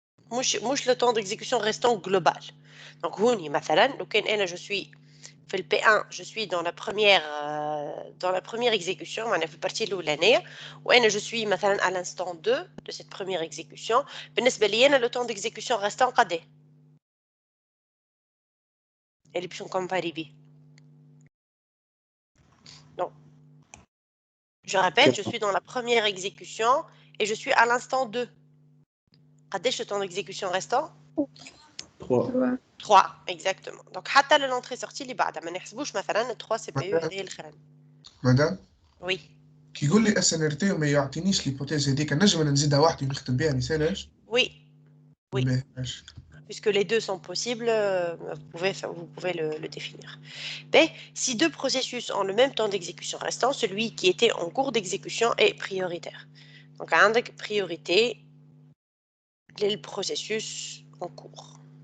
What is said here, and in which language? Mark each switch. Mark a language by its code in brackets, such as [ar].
[fr] مش le temps d'exécution restant global. Donc, [ar] هوني مثلا لو كان أنا [fr] je suis في le P1, je suis dans la première exécution, [ar] معناها في البارتي الأولانية وأنا [fr] je suis مثلا à l'instant 2 de cette première exécution. [ar] بالنسبة لي أنا le temps d'exécution restant قد إيه؟ اللي باش نكومباري بيه. [fr] Donc, je répète, je suis dans la première exécution et je suis à l'instant 2. [ar] قد إيش le temps d'exécution restant؟ 3. [fr] 3 exactement. [ar] Donc حتى l'entrée sortie اللي بعدها ما نحسبوش مثلا 3 سي بي يو هذه الاخرانيه. [fr] مدام وي [ar] كي يقول لي اس ان ار تي وما يعطينيش ليبوتيز هذيك نجم أنا نزيدها وحدي ونختم بها مثالاش؟ [fr] وي وي [ar] باهي ماشي. [fr] puisque les deux sont possibles, vous pouvez le définir. B. Si deux processus ont le même temps d'exécution restant, celui qui était en cours d'exécution est prioritaire. Donc, [ar] عندك [fr] priorité le processus en cours.